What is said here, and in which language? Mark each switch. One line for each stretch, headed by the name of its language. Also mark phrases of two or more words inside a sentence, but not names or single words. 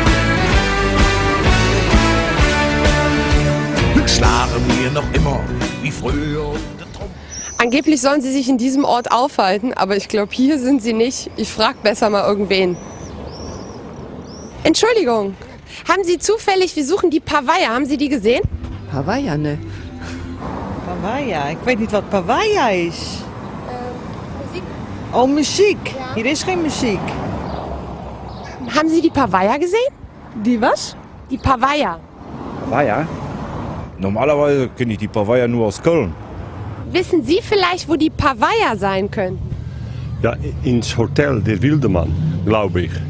German: Schlagen wir noch immer wie früher. Angeblich sollen sie sich in diesem Ort aufhalten, aber ich glaube, hier sind sie nicht. Ich frage besser mal irgendwen. Entschuldigung, haben Sie zufällig, wir suchen die Pavaya, haben Sie die gesehen? Pavaya, ne? Pavaya?
Dutch: Ik weet niet wat Pavaya is.
German: Musik.
Dutch: Oh, muziek. Hier is geen muziek.
German: Haben Sie die Pavaya gesehen? Die was? Die Pavaya. Pavaya? Normalerweise kenne ich die Pavaya nur aus Köln. Wissen Sie vielleicht, wo die Pavaya sein können? Ja, ins Hotel der Wildemann, glaube ich.